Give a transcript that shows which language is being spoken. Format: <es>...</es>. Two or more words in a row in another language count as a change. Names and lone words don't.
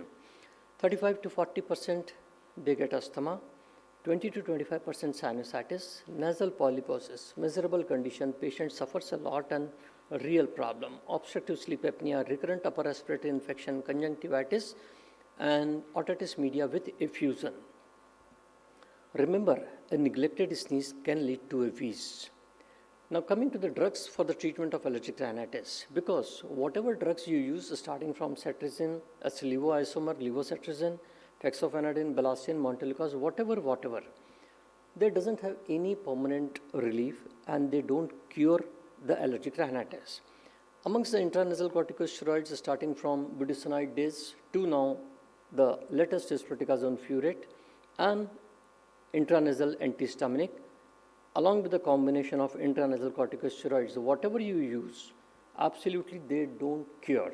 <en>35 to 40% they get asthma, 20 to 25% sinusitis, nasal polyposis, miserable condition, patient suffers a lot and a real problem, obstructive sleep apnea, recurrent upper respiratory infection, conjunctivitis, and otitis media with effusion. Remember, a neglected sneeze can lead to a wheeze. Now coming to the drugs for the treatment of allergic rhinitis, because whatever drugs you use starting from cetirizine, as levoisomer, levocetirizine, fexofenadine, belastin, montelukast, whatever, they doesn't have any permanent relief and they don't cure the allergic rhinitis. Amongst the intranasal corticosteroids starting from budesonide days to now, the latest is fluticasone furoate and intranasal antihistaminic, along with the combination of intranasal corticosteroids, whatever you use, absolutely they don't cure.</en>